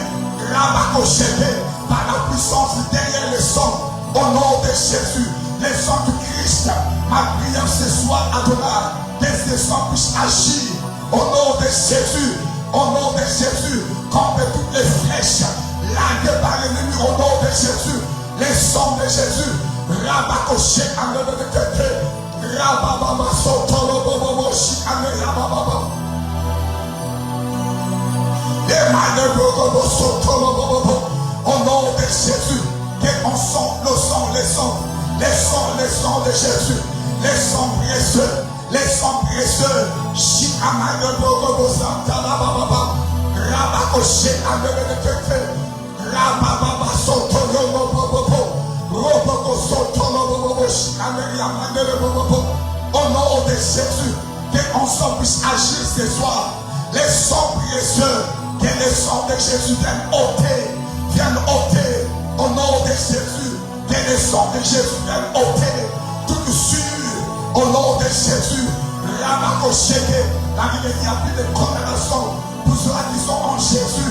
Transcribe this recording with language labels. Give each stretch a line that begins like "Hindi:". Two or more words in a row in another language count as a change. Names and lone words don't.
French: Rabakoshete, par la puissance derrière le sang, au nom de Jésus, le sang du Christ. Ma prière ce soir, Adonai, que ce sang puisse agir au nom de Jésus. Au nom de Jésus, contre toutes les flèches larguées par l'ennemi, au nom de Jésus, les sangs de Jésus, Rabakoché, Amédékété, Rabababa, Sotolo, Bobo, Chikane, Rabababa, Emmanuel, Bobo, Sotolo, Bobo, au nom de Jésus, qu'on sent le sang, les sangs de Jésus, les sangs précieux. Les sangs précieux, Chikamane Bobo Santana Baba, Rabakoché Amédékété, Rababa Sotolo Bobo, Robo Sotolo Bobo, Chikane Yamane Bobo, au nom de Jésus, que ensemble puisse agir ce soir. Les sangs précieux, que les sangs de Jésus viennent ôter, au nom de Jésus, que les sangs de Jésus viennent ôter, tout sur. Au nom de Jésus, Rabakoshete, la Bible dit qu'il n'y a plus de condamnation pour ceux qui sont en Jésus.